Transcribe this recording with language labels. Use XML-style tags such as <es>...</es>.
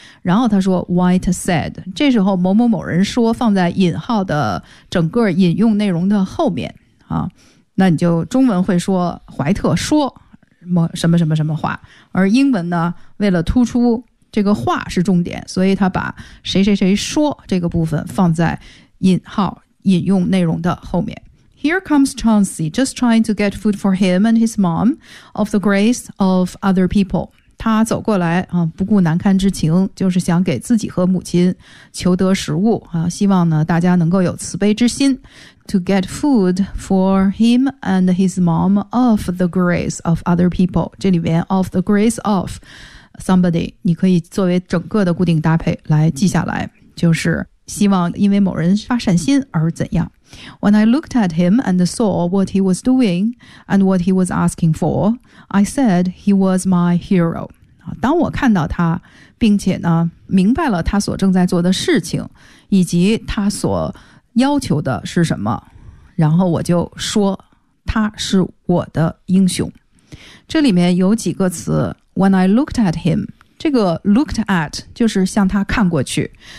<zh>然后他说</zh> <en>White said，</en> <zh>这时候某某某人说放在引号的整个引用内容的后面啊，那你就中文会说怀特说什么什么什么话，而英文呢为了突出这个话是重点，所以他把谁谁谁说这个部分放在引号引用内容的后面。</zh> <en>Here comes Chauncey, just trying to get food for him and his mom of the grace of other people.</en> <zh>他走过来、不顾难堪之情，就是想给自己和母亲求得食物、希望呢大家能够有慈悲之心。</zh> <en>To get food for him and his mom of the grace of other people.</en> <zh>这里面</zh> <en>of the grace of somebody</en> <zh>你可以作为整个的固定搭配来记下来，就是希望因为某人发善心而怎样。</zh> <en>When I looked at him and saw what he was doing and what he was asking for, I said he was my hero.</en> <zh>当我看到他，并且呢，明白了他所正在做的事情，以及他所要求的是什么，然后我就说他是我的英雄。这里面有几个词</zh> <en>When I looked at him，</en> <zh>这个</zh> <en>looked at</en> <zh>就是向他看过去。</zh>